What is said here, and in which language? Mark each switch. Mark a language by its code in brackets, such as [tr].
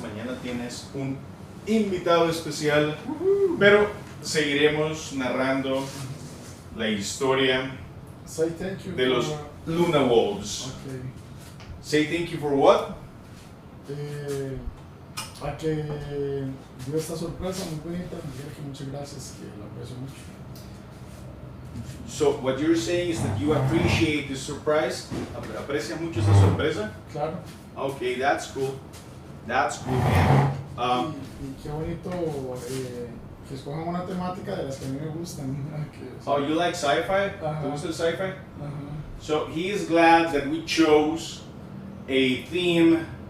[es] Mañana tienes un invitado especial, pero seguiremos narrando la historia [en] Say thank you [es] de los [en] for- [es] Luna Wolves. [en] Ok. Say thank you for what? [es] A que dio esta sorpresa muy bonita. Miguel, que muchas gracias, que la aprecio mucho. [en] So what you're saying is that you appreciate the surprise. [es] ¿Aprecias mucho esa sorpresa? Claro. [en] Okay, that's cool. That's cool, man. [es] Y qué bonito que escojan una temática de las que a mí me gustan. Que, [en] Oh, you like sci-fi? [es] ¿Te Ajá. gusta el sci-fi? Ajá. [en] So he is glad that we chose a theme.